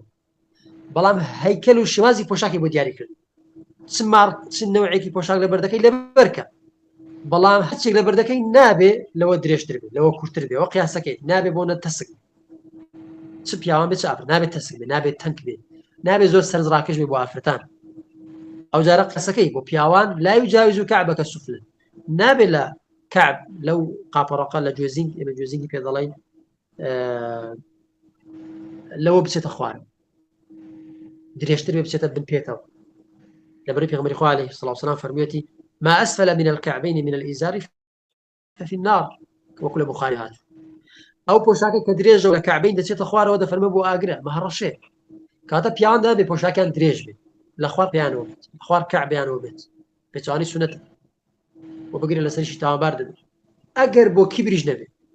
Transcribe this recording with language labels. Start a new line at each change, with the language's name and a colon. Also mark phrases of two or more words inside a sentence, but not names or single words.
Central Kurdish: بەڵام هەیکەل و شێوازی پۆشاکی بۆ دیاری کرد چ نەوعێکی پۆشاک لە بەردەکەی لەبەرکە بەڵام هەرچێک لە بەردەکەی نابێ لەوە درێژتر بێت لەوە کورتتر بێ ئەوە قیاسەکەیت نابێ بۆ نەتەسک چ پیاوان بێت چاپر نابێت تەسک بێ نابێت تەنک بێت نابێت زۆر سەرنجڕاکەش بێ بۆ ئافرەتان ئەو جارە قەسەکەی بۆ پیاوان
Arabic: لا يجاوز كعبك السفلى
Central Kurdish: نابێ لە کعب لەو قاپەڕەقە لە جوێزینگ ئێمە جوێزینگی پێ دەڵێن لەوە بچێتە خوارد درێژتر بێ بچێتە بن پێێتەوە لەبەری پێغەمبەری خوا عەلەیهی سڵاو وسەلام فەرموویەتی
Arabic: ما أسفل من الكعبين من الإزار ففي النار
Central Kurdish: وەکو لە بوخاری هات ئەو پۆشاکە کە درێژە لە کعبین دەچێتە خوارەوە دەفەرمێ بۆ ئاگرە مەهەڕەشێ کاتە پیاوان دەبێ پۆشاکیان درێژ بێت لە خوار پێیانەوە بێت خوار کعبیانەوە بێت پێچوانی سونەتە بۆ بگرێت لەسەریشی تاوانبار دەبێت ئەگەر بۆ کیبریش نەبێت